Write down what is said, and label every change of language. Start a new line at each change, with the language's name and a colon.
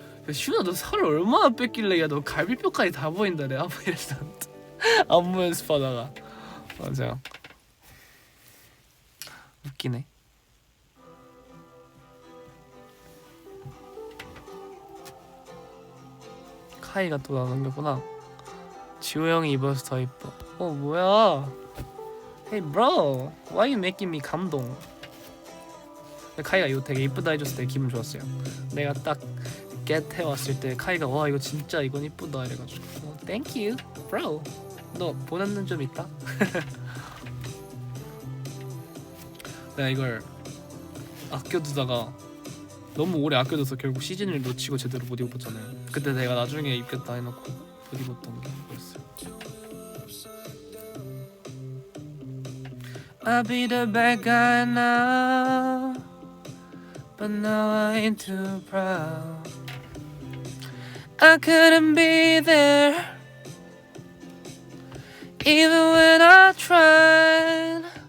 Korean: 시윤아 너 살을 얼마나 뺐길래 야 너 갈비뼈까지 다 보인다 내가 한번 이랬었는데 안무 연습하다가. 맞아 웃기네. 카이가 또 나눠겼구나. 지호 형이 입어서 더 이뻐. 뭐야?
English: Hey bro, why you making me 감동?
Korean: 카이가 이거 되게 이쁘다 해줬을 때 기분 좋았어요. 내가 딱 get 해왔을 때 카이가 와 이거 진짜 이건 이쁘다 이래가지고
English: thank you bro.
Korean: 너 보는 눈 좀 있다. 내가 이걸 아껴두다가 너무 오래 아껴둬서 결국 시즌을 놓치고 제대로 못 입었잖아요. 그때 내가 나중에 입겠다 해놓고 못 입었던 게 이거였어요.
English: I'll be the bad guy now, but now I ain't too proud. I couldn't be there, even when I tried.